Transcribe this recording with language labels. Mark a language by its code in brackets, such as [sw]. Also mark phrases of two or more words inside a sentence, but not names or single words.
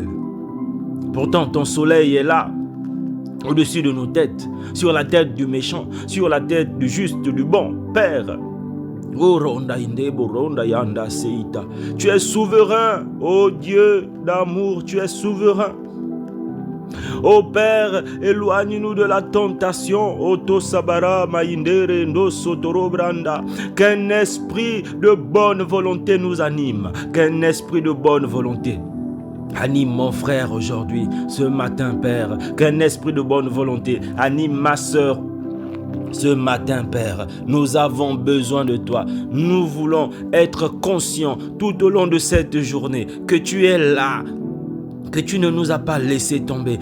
[fr] Pourtant, ton soleil est là, au-dessus de nos têtes, sur la tête du méchant, sur la tête du juste, du bon. Père, tu es souverain, ô Dieu d'amour, tu es souverain. Ô Père, éloigne-nous de la tentation. Oto sabara maindere no sotoro branda. Qu'un esprit de bonne volonté nous anime. Qu'un esprit de bonne volonté anime mon frère aujourd'hui, ce matin, Père. Qu'un esprit de bonne volonté anime ma sœur ce matin, Père. Nous avons besoin de toi. Nous voulons être conscients tout au long de cette journée que tu es là, que tu ne nous as pas laissé tomber.